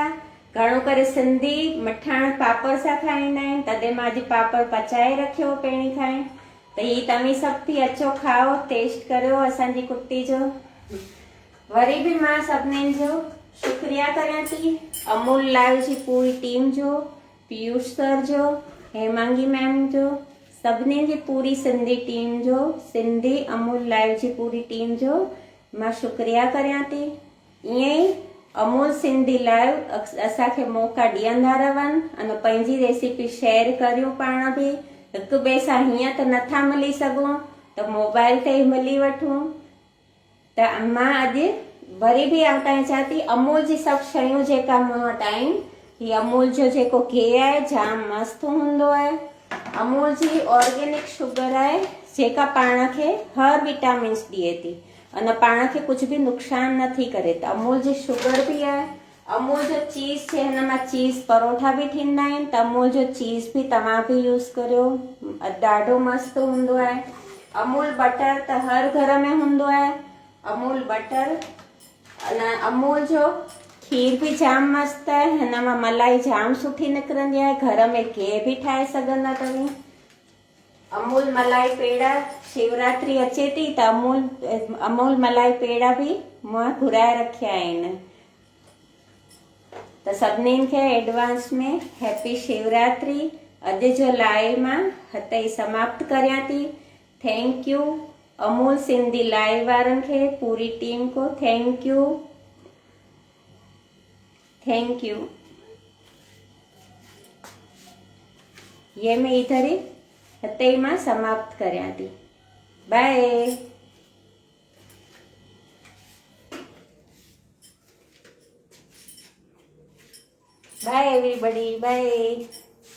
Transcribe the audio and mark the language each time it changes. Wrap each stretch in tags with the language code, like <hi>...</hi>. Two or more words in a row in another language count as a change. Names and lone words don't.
<sd>घणो करे सिंधी मिठाण पापड़ सां खाईंदा आहिनि तॾहिं मां अॼु पापड़ पचाए रखियो पहिरीं खां ई। त ही तव्हीं सभु बि अचो खाओ टेस्ट करियो असांजी कुट्टी जो। वरी बि मां सभिनीनि जो शुक्रिया करियां थी अमूल लाइव जी पूरी टीम जो, पीयूष सर जो, हेमांगी मैम जो, सभिनी जी पूरी सिंधी टीम जो, सिंधी अमूल लाइव जी पूरी टीम जो मां शुक्रिया करियां थी। ईअं ई अमूल सिंधी लाइव असांखे मौका ॾींदा रहनि अने पंहिंजी</sd> <en>recipe share</en> <sd>करियो। पाण बि हिक ॿिए सां हीअं त नथा मिली सघूं त मोबाइल ते ई मिली वठूं। त मां अॼु वरी बि तव्हां चाहियां थी अमूल जी सभु शयूं जेका मूं वटि आहिनि ही अमूल जो जेको गिहु आहे जाम मस्तु हूंदो आहे। अमूल जी</sd> <en>organic sugar</en> <sd>आहे जेका पाण खे हर विटामिन्स ॾिए थी अने पाण खे कुछ भी नुकसान नथी करे। त अमूल जी शुगर भी है। अमूल जो चीज़ जे हिन मां चीज़ परोठा भी थींदा आहिनि त अमूल जो चीज़ भी तव्हां भी यूज़ करियो ॾाढो मस्त हूंदो आहे। अमूल बटर त हर घर में हूंदो आहे। अमूल बटर अने अमूल जो खीर भी जाम मस्त है। हिन मां मलाई जाम सुठी निकिरंदी आहे। घर में गिहु भी ठाहे सघंदा तव्हीं। अमूल मलाई पेड़ा शिवरात्रि अचे थी त अमूल मलाई पेड़ा भी मां घुराए रखिया आहिनि। त सभिनीनि खे एडवांस में हैप्पी शिवरात्रि। अॼु जो लाइव मां हिते ई समाप्त करियां थी।</sd> <en>thank you</en> <sd>अमूल सिंधी लाइव वारनि खे पूरी टीम को</sd> <en>thank you. thank you.</en> <hi>ये मैं इधर ही</hi> <sd>हिते ई मां समाप्त करियां थी। बाय।</sd> <en>bye everybody bye.</en>